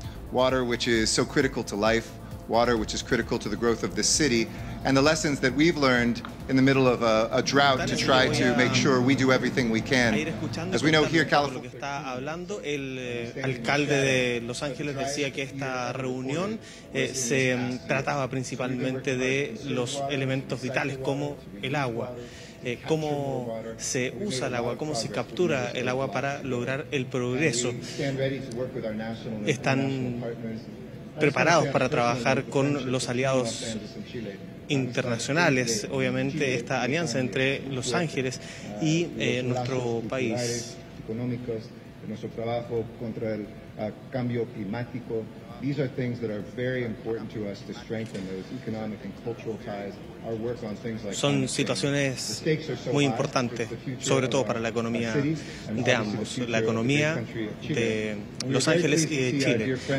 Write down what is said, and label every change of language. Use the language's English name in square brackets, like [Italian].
[English] Water, which is so critical to life, water, which is critical to the growth of this city, and the lessons that we've learned in the middle of a drought to try to make sure we do everything we can. As we know here, California. [Spanish] Lo que está hablando el alcalde de Los Ángeles decía que esta reunión se trataba principalmente de los elementos vitales como el agua. Cómo se usa el agua, cómo se captura el agua para lograr el progreso. Están preparados para trabajar con los aliados internacionales, obviamente esta alianza entre Los Ángeles y nuestro país. Económicos, nuestro trabajo contra el cambio climático. [English] These are things that are very important to us to strengthen those economic and cultural ties. Our work on things like [Spanish] Son situaciones muy importantes, sobre todo para la economía de ambos, la economía de Los Ángeles y de Chile.